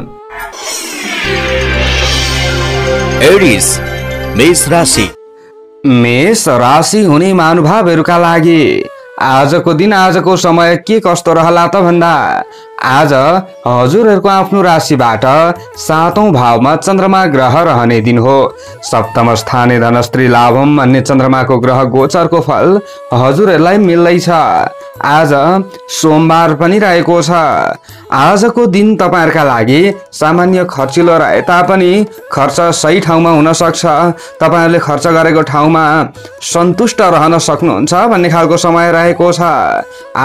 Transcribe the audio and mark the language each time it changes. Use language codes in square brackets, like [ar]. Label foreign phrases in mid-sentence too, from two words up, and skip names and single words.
[ne] एरिस मेष राशि। मेष राशि हुने महानुभावहरूका लागि आजको दिन आजको समय के कस्तो रहला त भन्दा आज हजुरहरूको आफ्नो राशिबाट 7औं भावमा चन्द्रमा ग्रह रहने दिन हो। [sa] सप्तम स्थाने धनस्त्री लाभम [ne] अन्य चन्द्रमाको ग्रह गोचरको फल हजुरहरूलाई मिल्दैछ। आज सोमबार पनि रहेको छ। आजको दिन तपाईहरुका लागि सामान्य खर्चिलो रहे तापनि खर्च सही ठाउँमा हुन सक्छ। तपाईहरुले खर्च गरेको ठाउँमा सन्तुष्ट रहन सक्नुहुन्छ भन्ने खालको समय रहेको छ।